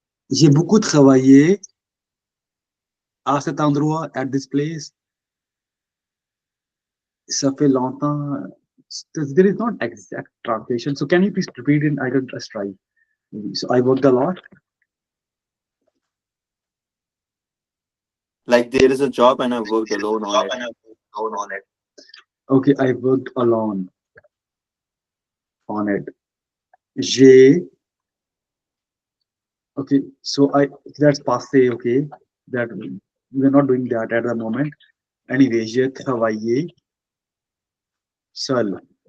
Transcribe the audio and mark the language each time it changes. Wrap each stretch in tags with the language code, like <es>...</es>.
<fr>J'ai beaucoup travaillé à cet endroit,</fr> <en>at this place.</en> <fr>Ça fait longtemps.</fr> <en>There is not exact translation. So can you please repeat it? I can just try. So I worked a lot. Like there is a job and I worked alone on it. Okay, I worked alone on it. J'ai. Okay, so that's passé. Okay, that we're not doing that at the moment.</en> <fr>Anyway, j'ai travaillé seul.</fr>